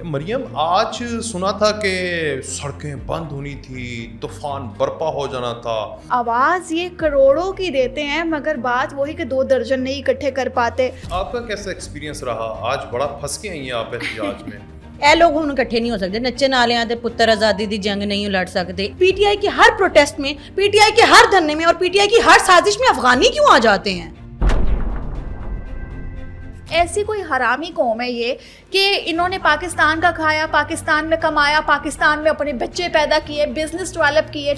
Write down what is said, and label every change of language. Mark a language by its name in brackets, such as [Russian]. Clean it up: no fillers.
[Urdu] مریم آج سنا تھا کہ سڑکیں بند ہونی تھی, طوفان برپا ہو جانا تھا. آواز یہ کروڑوں کی دیتے ہیں مگر بات وہی کہ 2 درجن نہیں اکٹھے کر پاتے. آپ کا کیسا ایکسپیرینس رہا؟ آج بڑا پھنس کے آئی ہیں آپ احتجاج میں. [Punjabi] اے لوگ ہن اکٹھے نہیں ہو سکتے, نچے نالے آتے پتر آزادی دی جنگ نہیں لڑ سکتے. [Urdu] پی ٹی آئی کی ہر پروٹیسٹ میں, پی ٹی آئی کے ہر دھرنے میں اور پی ٹی آئی کی ہر سازش میں افغانی کیوں آ جاتے ہیں؟ ایسی کوئی حرامی قوم ہے یہ کہ انہوں نے پاکستان کا کھایا, پاکستان میں کمایا, پاکستان میں اپنے بچے پیدا کیے, بزنس ڈیولپ کیے.